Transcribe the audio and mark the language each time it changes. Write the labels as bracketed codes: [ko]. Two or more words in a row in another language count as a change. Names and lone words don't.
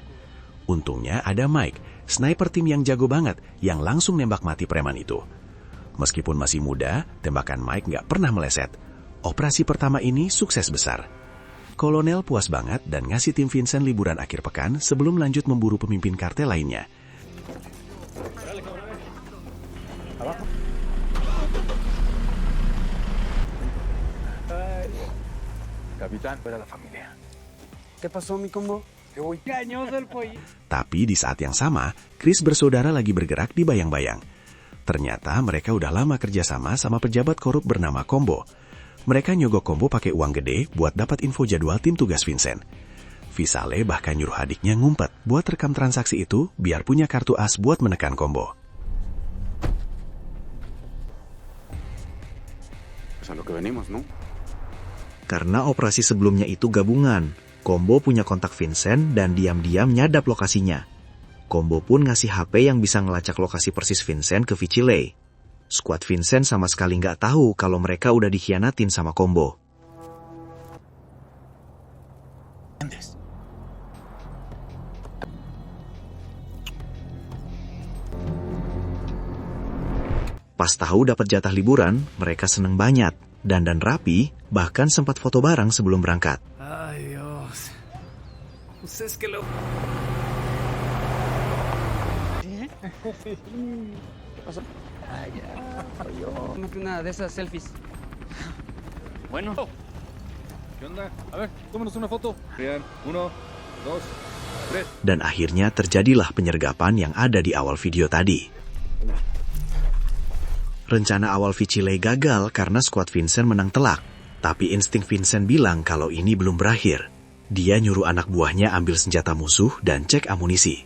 [id] Untungnya ada Mike, sniper tim yang jago banget, yang langsung nembak mati preman itu. Meskipun masih muda, tembakan Mike nggak pernah meleset. Operasi pertama ini sukses besar. Kolonel puas banget dan ngasih tim Vincent liburan akhir pekan sebelum lanjut memburu pemimpin kartel lainnya. [es] Capitán, para la familia. ¿Qué pasó, mi combo? Que voy cañoso el pollo. [id] Tapi di saat yang sama, Chris bersaudara lagi bergerak di bayang-bayang. Ternyata mereka udah lama kerjasama sama pejabat korup bernama Combo. Mereka nyogok Combo pakai uang gede buat dapat info jadwal tim tugas Vincent. Vicilei bahkan nyuruh adiknya ngumpet buat rekam transaksi itu biar punya kartu as buat menekan Combo. [es] Pues a lo que venimos, ¿no? [id] Karena operasi sebelumnya itu gabungan, Combo punya kontak Vincent dan diam-diam nyadap lokasinya. Combo pun ngasih HP yang bisa ngelacak lokasi persis Vincent ke Vicilei. Skuad Vincent sama sekali nggak tahu kalau mereka udah dikhianatin sama Combo. Pas tahu dapat jatah liburan, mereka seneng banget. Dandan rapi, bahkan sempat foto bareng sebelum berangkat. [es] Ay, Dios. Pues es que lo... ¿Qué pasó? Ay, ya. Tómate una de esas selfies. Bueno. ¿Qué onda? A ver, tómanos una foto. Bien, 1, 2, 3. [id] Dan akhirnya terjadilah penyergapan yang ada di awal video tadi. Rencana awal Vicilei gagal karena skuad Vincent menang telak. Tapi insting Vincent bilang kalau ini belum berakhir. Dia nyuruh anak buahnya ambil senjata musuh dan cek amunisi.